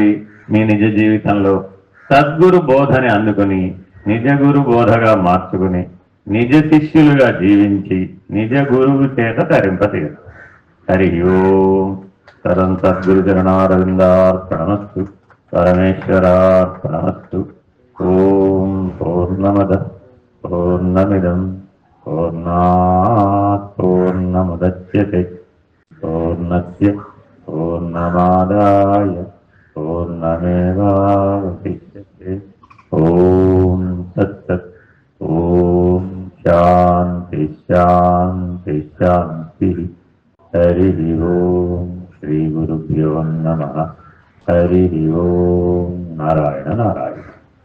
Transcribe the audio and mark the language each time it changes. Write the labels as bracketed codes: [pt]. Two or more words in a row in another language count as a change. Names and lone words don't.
[te] మీ నిజ జీవితంలో సద్గురు బోధని అందుకుని నిజ గురు బోధగా మార్చుకుని నిజ శిష్యులుగా జీవించి నిజ గురువు చేత తరింపతీరు. [sa] హరి ఓం. సరం సద్గురు చరణారవిందార్పణమస్తు. పరమేశ్వరార్పణమస్తు. ఓం పూర్ణమద పూర్ణమిదం పూర్ణాత్ పూర్ణముదచ్యతే పూర్ణస్య పూర్ణమాదాయ పూర్ణమేవావశిష్యతే. ఓం తత్సత్. ఓం శాంతి శాంతి శాంతి. హరి ఓం. శ్రీ గురుభ్యో నమః. హరి ఓం. నారాయణ నారాయణ.